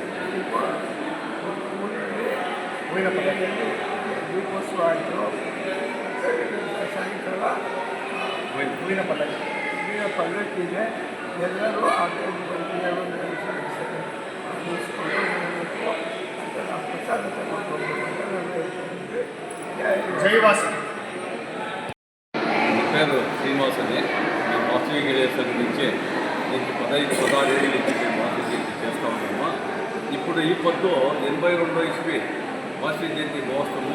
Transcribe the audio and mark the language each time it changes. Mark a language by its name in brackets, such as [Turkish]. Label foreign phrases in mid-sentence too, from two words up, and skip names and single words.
[Kannada] ಊರಿನ ಪಕ್ಕದಲ್ಲಿ ದೀಪೋತ್ಸವ ಆಯಿತು. ಸಾಯಂಕಾಲ ಹೂವಿನ ಪಲ್ಲಕ್ಕಿ ಇದೆ. ಎಲ್ಲರೂ ಆ ದೇವರು ಮುಗಿಸ್ಕೊಂಡು ಪ್ರಸಾದ ತಗೊಂಡು [Telugu] జైవాసి నా పేరు శ్రీనివాసని. మేము వాసవి గిరిజన సంఘం నుంచి దీనికి 16 ఏళ్ళ నుంచి మేము వాసవి జయంతి చేస్తూ ఉన్నాము. ఇప్పుడు ఈ పొద్దు 82వ ఇస్వి వాసవి జయంతి మహోత్సవము.